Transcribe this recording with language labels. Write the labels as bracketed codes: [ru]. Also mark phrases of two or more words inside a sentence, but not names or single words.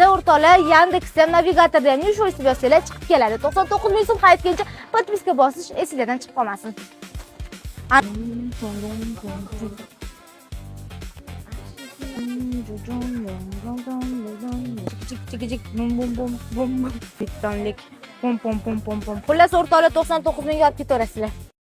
[uz] O'rtoqlar, Yandeksda, navigatorda ham Newshow yozsangiz chiqib keladi. 99 ming so'm qaytgancha podpiska bosish esingizdan chiqib qolmasin. Chik bum bum bum bum bittonlik pom pom pom pom pom. Xullas o'rtoqlar 99 mingga olib ketaverasizlar.